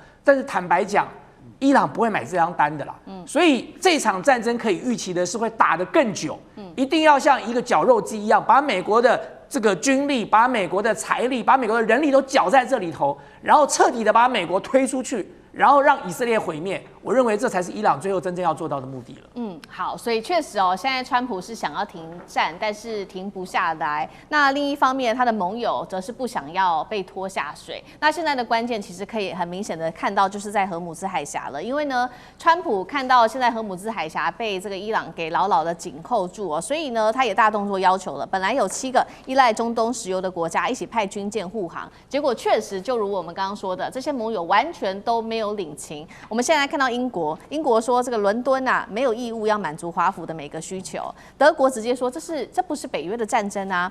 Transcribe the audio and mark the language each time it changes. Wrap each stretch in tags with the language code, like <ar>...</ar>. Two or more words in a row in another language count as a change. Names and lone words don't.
<zh>但是坦白講，伊朗不會買這張單的啦。所以這場戰爭可以預期的是會打得更久，一定要像一個絞肉機一樣，把美國的這個軍力、把美國的財力、把美國的人力都攪在這裡頭，然後徹底的把美國推出去，然後讓以色列毀滅。我認為這才是伊朗最後真正要做到的目的了。好，所以確實哦，現在川普是想要停戰，但是停不下來。那另一方面，他的盟友則是不想要被拖下水。那現在的關鍵其實可以很明顯的看到，就是在荷姆茲海峽了。因為呢，川普看到現在荷姆茲海峽被這個伊朗給牢牢的緊扣住哦，所以呢，他也大動作要求了。本來有7個依賴中東石油的國家一起派軍艦護航，結果確實就如我們剛剛說的，這些盟友完全都沒有領情。我們現在看到英國說這個倫敦啊沒有義務要滿足華府的每個需求，德國直接說這不是北約的戰爭啊。</zh>